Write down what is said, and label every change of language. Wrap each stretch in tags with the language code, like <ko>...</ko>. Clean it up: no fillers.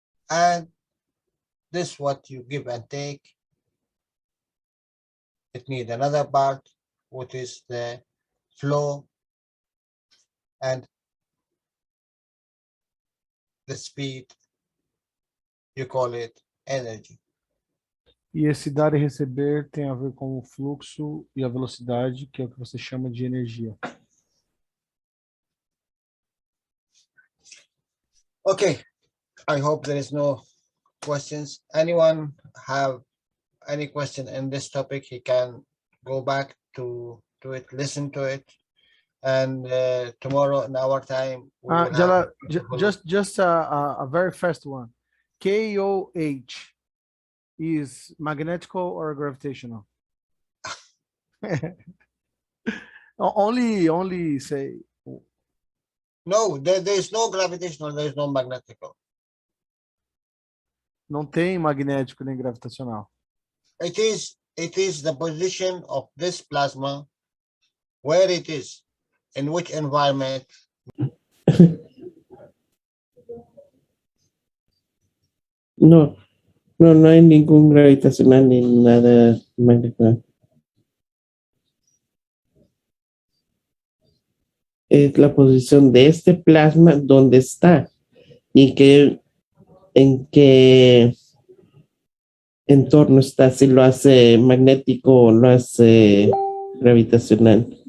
<en>And this what you give and take. It needs another part, which is the flow and the speed. You call it energy.</en> <pt>E esse dar e receber tem a ver com o fluxo e a velocidade, que é o que você chama de energia.</pt> <en>Okay, I hope there is no questions. Anyone have any question in this topic? He can go back to it, listen to it, and tomorrow in our time we will have Jalal, beautiful- just a very fast one. KOH is magnetical or gravitational? only say No, there is no gravitational, there is no magnetical.</en> <pt>não tem magnético nem gravitacional.</pt> <en>It is the position of this plasma, where it is, in which environment.</en> <es>No, no hay ningún gravitacional ni nada magnético. Es la posición de este plasma donde está y en qué entorno está, si lo hace magnético o lo hace gravitacional.</es>